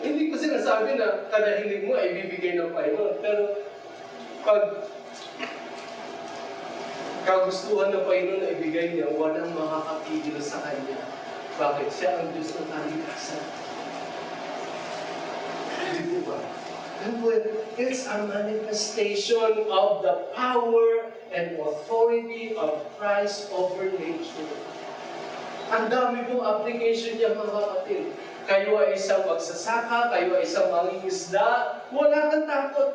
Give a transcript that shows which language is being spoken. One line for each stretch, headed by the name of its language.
Filipino: Hindi ko sinasabi na kada hiling mo ay bibigay ng Panginoon. Pero pag kagustuhan ng Panginoon na ibigay niya, walang makakapigil sa Kanya. Bakit? Siya ang Diyos ng kalikasan. Hindi po ba?
English: It's a manifestation of the power and authority of Christ over nature.
Filipino: Ang dami pong application niya, mga kapatid. Kayo ay isang magsasaka, kayo ay isang mangingisda, wala kang takot.